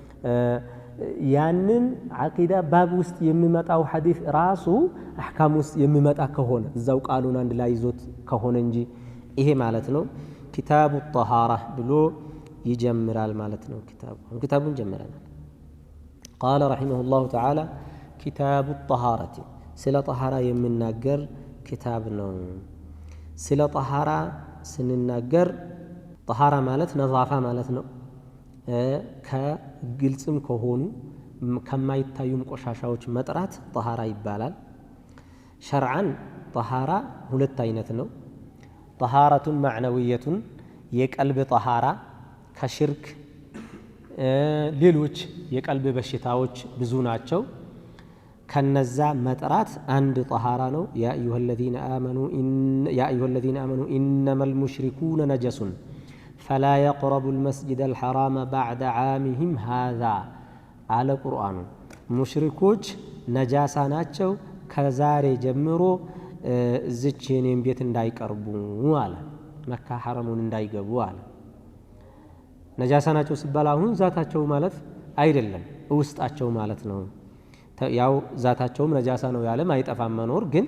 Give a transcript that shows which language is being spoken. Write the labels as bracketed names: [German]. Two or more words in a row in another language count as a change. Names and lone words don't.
[Amharic] ያንን አቂዳ ባብ ውስጥ የሚመጣው ሐዲስ ራሱ አህካም ውስጥ የሚመጣ ከሆነ እዛው ቃሉን አንድ ላይ ይዞት ከሆነ እንጂ ይሄ ማለት ነው ኪታቡ الطهارة ብሎ ይጀምራል ማለት ነው ኪታቡን ጀምረናል [Arabic] قال رحمه الله تعالى كتاب الطهارة [Amharic] ስለ طهارة የሚናገር ኪታብ ነው ስለ طهارة ስንናገር طهارة ማለት ነዛፋ ማለት ነው ከግልጽም ከሆኑ ከማይታዩም ቆሻሻዎች መጥራት طهارة ይባላል [Arabic] شرعا طهارة [Amharic] ሁለት አይነት ነው [Arabic] طهارة معنوية [Amharic] የቀልብ طهارة ከሽርክ ሌሎች የቀልብ በሽታዎች ብዙ ናቸው ከነዛ መጥራት አንድ طهارة ነው [Arabic] يا أيها الذين آمنوا إنما المشركون نجس فلا يقربوا المسجد الحرام بعد عامهم هذا على القرآن [Amharic] مشركوች ነጃሳ ናቸው ከዛሬ ጀምሮ እዚህን ቤት እንዳይቀርቡ አለ መካ ሐረሙን እንዳይገቡ አለ ነጃሳ ናቸው ሲባል አሁን ዛታቸው ማለት አይደለም ውስጣቸው ማለት ነው ያው ዛታቸውም ነጃሳ ነው ያለም አይጠፋም መኖር ግን